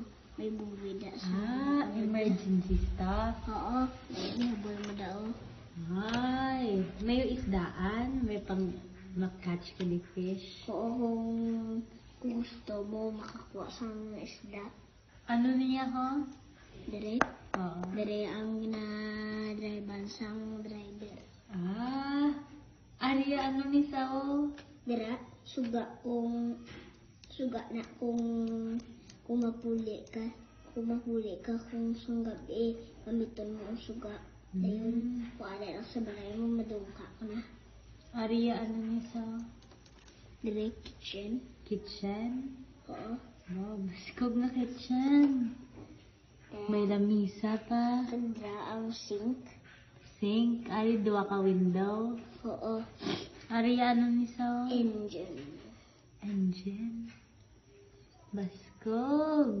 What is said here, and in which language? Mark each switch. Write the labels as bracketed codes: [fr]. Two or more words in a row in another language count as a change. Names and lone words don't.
[hil] May bubida sa [en] emergency stuff. [hil] Oo, ihabol mo daw. Ay, may isdaan, may pang catch ka ni fish. Oo, kung gusto mo makakuha sa mga isda. Ano niya ho? Dire? Oo. Dire ang na-drivean sang driver. Ariya ano ni Sao? Dira, suga na kung mapuli ka. Kung kung gabi, gamiton mo ang suga. Dayon, kung ala lang sa balay mo, madungka ka na. Ariya ano ni Sao? Dire, kitchen. Kitchen? Oo. Wow, baskog na kitchen. May lamisa pa. Sandra ang sink. Sink. Ari, dua ka window. Oo. Ariya ano ni Sao? Engine. Engine. Baskog.